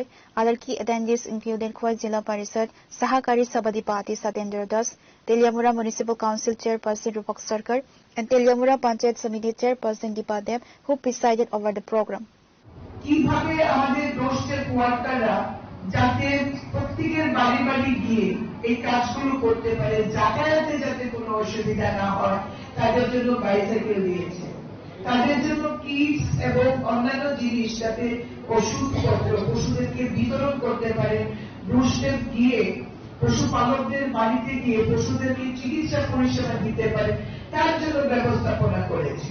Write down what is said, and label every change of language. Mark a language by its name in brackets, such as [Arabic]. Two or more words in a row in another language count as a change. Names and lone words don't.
[English] Other key attendees included Khoi Jilla Parishad, Sahakari Sabadipati Satendra Das, Teliamura Municipal Council Chairperson Rupak Sarkar, and Teliamura Panchayat Samiti Chairperson Deepa Dev, who presided over the program. [Bangla] কিভাবে আমাদের ডোরস্টেপ ওয়ার্কাররা যাতে প্রত্যেকের বাড়ি বাড়ি গিয়ে এই কাজগুলো করতে পারে, যাতায়াতে যাতে কোনো অসুবিধা না হয় তাদের জন্য বাইসাইকেল দিয়েছে, তাদের জন্য কিটস এবং অন্যান্য জিনিস যাতে ওষুধপত্র পশুদেরকে বিতরণ করতে পারে, ডোরস্টেপ গিয়ে পশুপালকদের বাড়িতে গিয়ে পশুদেরকে চিকিৎসা পরিষেবা দিতে পারে তার জন্য ব্যবস্থাপনা করেছে।